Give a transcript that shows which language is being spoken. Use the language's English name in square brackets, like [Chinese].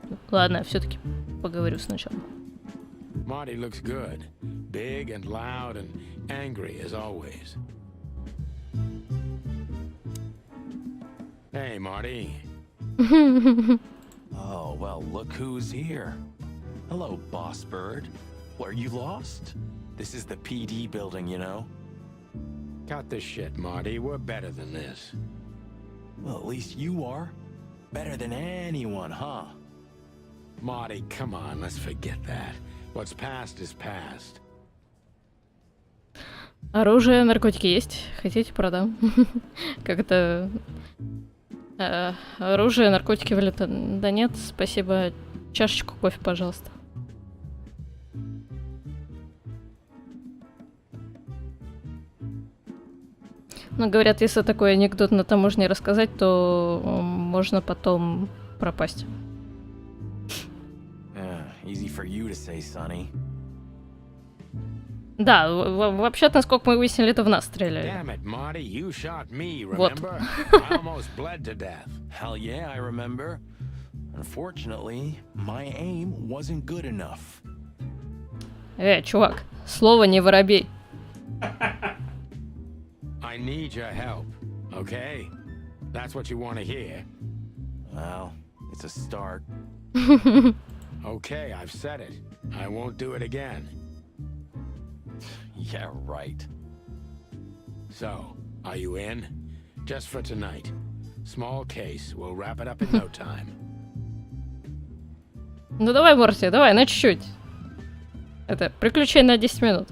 [Russian] Ладно, все-таки поговорю сначала. [English] Marty looks good. Big and loud and angry as always. Hey, Marty. Oh, well, look who's here. Hello, Boss Bird. Were you lost? This is the PD building, you know? Cut the shit, Marty. We're better than this. Well, at least you are. Better than anyone, huh? Marty, come on, let's forget that. What's past is past. [Russian] Оружие, наркотики есть. Хотите, продам. Как это... Оружие, наркотики валюта. Да нет, спасибо. Чашечку кофе, пожалуйста. Но говорят, если такой анекдот на таможне рассказать, то можно потом пропасть. [English] Easy for you to say, Sonny. [Russian] Да, вообще-то, насколько мы выяснили, это в нас стреляли. [English] Damn it, Marty, you shot me, [Russian] Вот. [English] remember? I almost bled to death. Hell yeah, I remember. Unfortunately, my aim wasn't good enough. [Russian] Чувак, слово не воробей. [English] I need your help, okay? That's what you want to hear. Well, it's a start. Okay, I've said it. I won't do it again. Yeah, right. So, are you in? Just for tonight. Small case. We'll wrap it up in no time. [Russian] Ну давай, Морти, давай, на чуть-чуть. Это, приключение на 10 минут.